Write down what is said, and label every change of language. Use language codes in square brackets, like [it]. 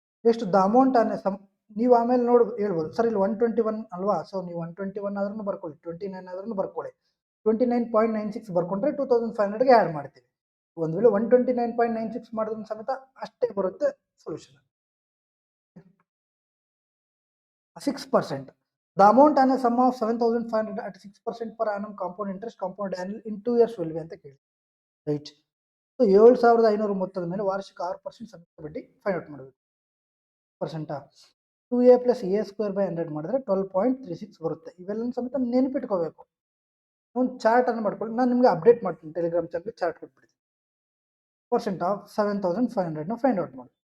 [kn] ಎಷ್ಟು the amount ಅನ್ನೋ ನೀವು ಆಮೇಲೆ ಹೇಳ್ಬೋದು ಸರ್ ಇಲ್ಲಿ 121 ಅಲ್ವಾ? ಸೊ ನೀವು 121 ಆದ್ರೂ ಬರ್ಕೊಳ್ಳಿ, 29 ಆದ್ರೂ ಬರ್ಕೊಳ್ಳಿ. 29.96 ಬರ್ಕೊಂಡ್ರೆ 2,500ಗೆ ಆ್ಯಡ್ ಮಾಡ್ತೀವಿ. ಒಂದು ವೇಳೆ 129.96 ಮಾಡಿದ್ರು ಸಮೇತ ಅಷ್ಟೇ ಬರುತ್ತೆ solution. 6%. [en] The amount on a sum of 7,500 at 6% per annum compound interest compound annual in 2 years will be [kn] ಅಂತ ಕೇಳಿ. [en] Right. [kn] ಸೊ 7,500 ಮೊತ್ತದ ಮೇಲೆ ವಾರ್ಷಿಕ 6% ಸಂಯುಕ್ತ ಬಡ್ಡಿ ಫೈಂಡ್ ಔಟ್ ಮಾಡಬೇಕು. ಪರ್ಸೆಂಟಾ? 2a plus a square by 100 ಮಾಡಿದ್ರೆ 12.36 ಬರುತ್ತೆ. ಇವೆಲ್ಲ ಸಮೇತ ನೆನಪಿಟ್ಕೋಬೇಕು. ಒಂದು ಚಾರ್ಟ್ ಅನ್ನು ಮಾಡ್ಕೊಳ್ಳಿ. ನಾನು ನಿಮಗೆ ಅಪ್ಡೇಟ್ ಮಾಡ್ತೀನಿ, ಟೆಲಿಗ್ರಾಮ್ ಚಾನಲ್ ಚಾರ್ಟ್ ಕೊಟ್ಬಿಡ್ತೀನಿ. ಪರ್ಸೆಂಟ್ ಆಫ್ 7,500ನ ಫೈಂಡ್ ಔಟ್ ಮಾಡಿ.